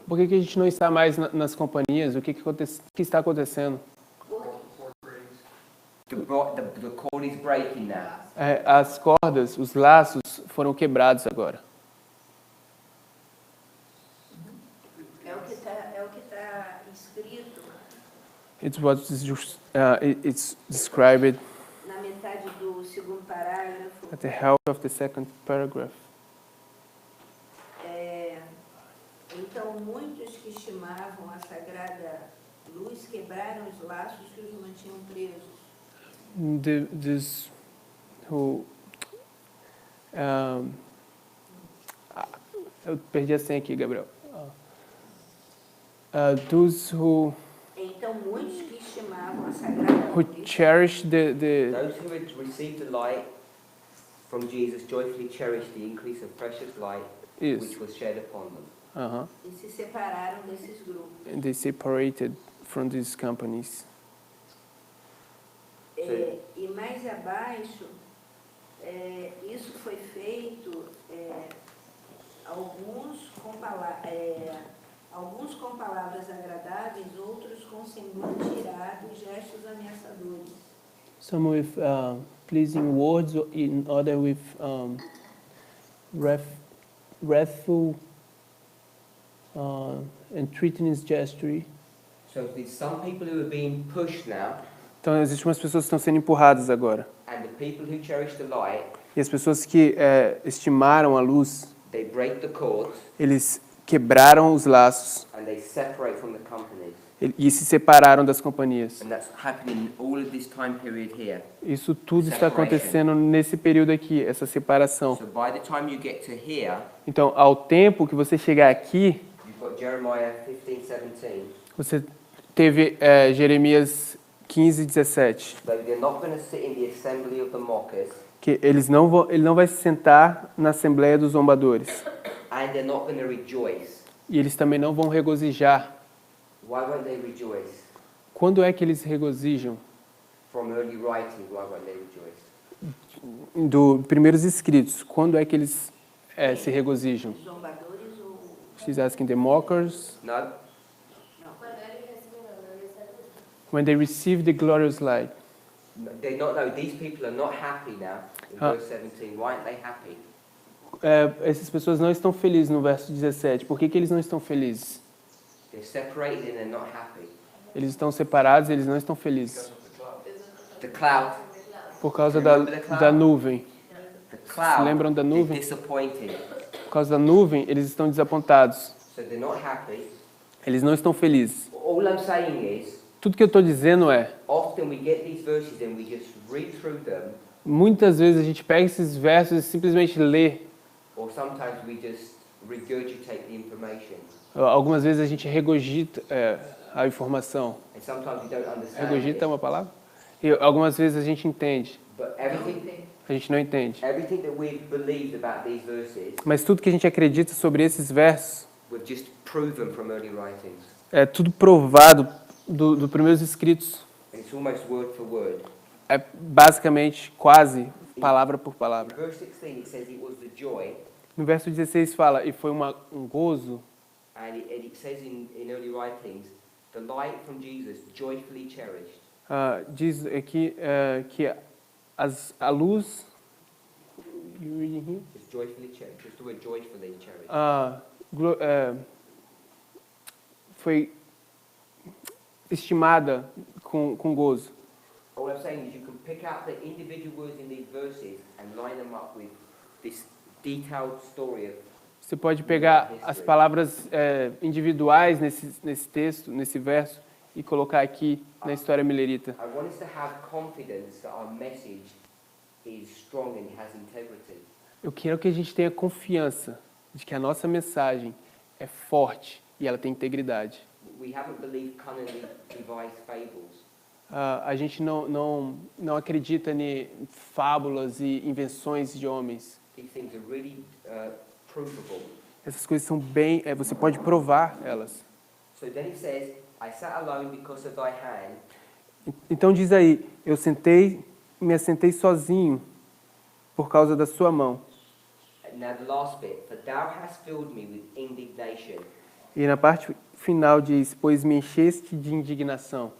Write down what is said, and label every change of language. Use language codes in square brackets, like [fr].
[pt] Por que a gente não está mais nas companhias? O que está acontecendo? [en] For The cord is breaking now. [pt] As cordas, os laços foram quebrados agora. É o que tá escrito [en] It's described [pt] na metade do segundo parágrafo. [en] at the half of the second paragraph. [pt] Então, muitos que estimavam a sagrada luz quebraram os laços que os mantinham presos. [en] This who [pt] eu perdi a senha aqui, Gabriel. [en] Those who [pt] Então, muitos que estimavam a sagrada luz [en] cherish the Those who had received the light from Jesus joyfully cherished the increase of precious light Yes. which was shed upon them. [pt] e se separaram desses grupos. [en] And they separated from these companies. [pt] E mais abaixo, isso foi feito, alguns com palavras agradáveis, outros com semblante irado e gestos ameaçadores. [en] Some with pleasing words, in other with wrathful and threatening gesture. So there's some people who are being pushed now, [pt] Então, existem umas pessoas que estão sendo empurradas agora. [en] and the people who cherish the light, [pt] E as pessoas que estimaram a luz, [en] they break the cords [pt] eles quebraram os laços [en] and they separate from the companies. [pt] e se separaram das companhias. [en] And that's happening in all of this time period here. [pt] Isso tudo está [en] Separation. [pt] acontecendo nesse período aqui, essa separação. [en] So by the time you get to here, [pt] Então, ao tempo que você chegar aqui, [en] you've got Jeremiah 15:17. [pt] você teve Jeremias 15:17, [en] So they're not going to sit in the assembly of the mockers, [pt] que ele não vai se sentar na assembleia dos zombadores. [en] and they're not going to rejoice. [pt] E eles também não vão regozijar. [en] Why won't they rejoice? [pt] Quando é que eles regozijam? [en] From early writing, why won't they rejoice? [pt] Do primeiros escritos, quando é que eles se regozijam? Zombadores ou... [en] She's asking the mockers, No? [pt] Quando ele recebeu a glória, [en] when they receive the glorious light. They're not. No, these people are not happy now. In Ah. verse 17, why aren't they happy? [pt] Essas pessoas não estão felizes no verso 17. Por que eles não estão felizes? [en] They're separated and they're not happy. [pt] Eles estão separados, eles não estão felizes. [en] The cloud. [pt] Por causa da nuvem. [en] The cloud [pt] lembram da [en] is [pt] nuvem? [en] disappointed. [pt] Por causa da nuvem, eles estão desapontados. [en] So they're not happy. [pt] Eles não estão felizes. [en] All I'm saying is, [pt] Tudo que eu estou dizendo é, [en] often we get these verses and we just read through them, [pt] muitas vezes a gente pega esses versos e simplesmente lê. [en] or sometimes we just regurgitate the information. [pt] Algumas vezes a gente regurgita a informação. [en] And sometimes we don't understand [pt] Regurgita é uma palavra? E algumas vezes a gente entende. [en] But everything [pt] A gente não entende. [en] that we've believed about these verses, [pt] Mas tudo que a gente acredita sobre esses versos [en] we've just proven from early writings. [pt] é tudo provado do primeiros escritos. [en] And it's almost word for word. [pt] É basicamente quase palavra por [en] In [pt] palavra. [en] verse 16 it says it was the joy, [pt] No verso 16 fala, e foi um gozo, [en] and it says in early writings, the light from Jesus joyfully cherished. [pt] diz aqui que a luz, [en] you reading here? It's joyfully cherished. Just the word joyfully cherished. [pt] Foi estimada com gozo. [en] All I'm saying is you can pick out the individual words in these verses and line them up with this detailed story of [pt] Você pode pegar as palavras individuais nesse texto, nesse verso, e colocar aqui na história milerita. [en] I want us to have confidence that our message is strong and has integrity. [pt] Eu quero que a gente tenha confiança de que a nossa mensagem é forte e ela tem integridade. [en] We haven't believed cunningly devised fables. [pt] A gente não acredita em fábulas e invenções de homens. [en] These things are really provable. [pt] Essas coisas são bem... você pode provar elas. [en] So then it says, I sat alone because of thy hand, [pt] Então diz aí, me assentei sozinho por causa da sua mão. [en] now the last bit, for thou hast filled me with indignation. [pt] E na parte final diz, pois me encheste de indignação.